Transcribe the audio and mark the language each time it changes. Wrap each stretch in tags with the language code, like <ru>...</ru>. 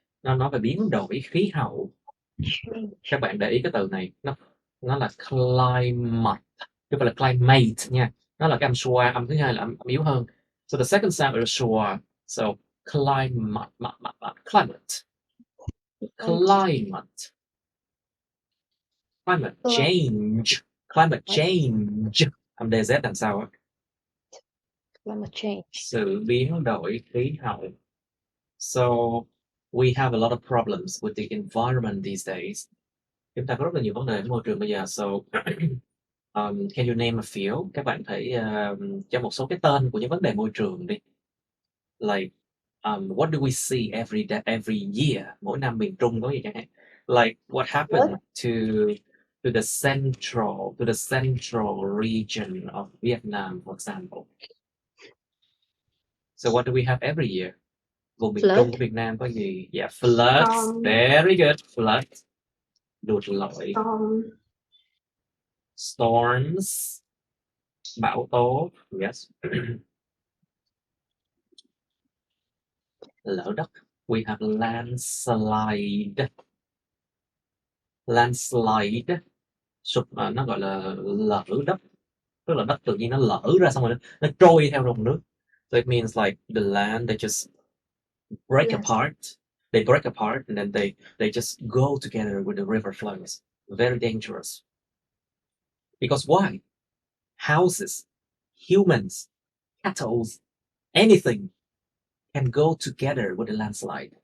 <vi>Nó nói về biến đổi khí hậu. Các bạn để ý cái từ này, nó là climate, chứ không phải là climate nha. Nó là cái âm schwa, âm thứ hai là âm yếu hơn.</vi> <en>So the second sound is schwa. So climate, climate, climate, climate change, climate change.</en> <vi>Âm DZ làm sao á?</vi> <en>Climate change.</en> <vi>Sự biến đổi khí hậu.</vi> <en>So we have a lot of problems with the environment these days.</en> <vi>Chúng ta có rất là nhiều vấn đề với môi trường bây giờ.</vi> <en>So can you name a few?</en> <vi>Các bạn hãy cho một số cái tên của những vấn đề môi trường đi.</vi> <en>Like what do we see every day, every year?</en> <vi>Mỗi năm miền Trung có gì chẳng hạn.</vi> <en>Like what happened to the central region of Vietnam, for example. So what do we have every year?</en> <vi>Vùng miền Trung của Việt Nam có gì?</vi> <en>Yeah, floods. Very good. Flood.</en> <vi>Lụt lội.</vi> <en>Storms.</en> <vi>Bão tố.</vi> <en>Yes.</en> <vi>Lở đất.</vi> <en>We have landslide.</en> <vi>Landslide. Nó gọi là lở đất. Tức là đất tự nhiên nó lở ra xong rồi nó trôi theo dòng nước.</vi> <en>So it means like the land they just break apart. They break apart and then they just go together with the river flows. Very dangerous. Because why? Houses, humans, cattle, anything can go together with a landslide.</en>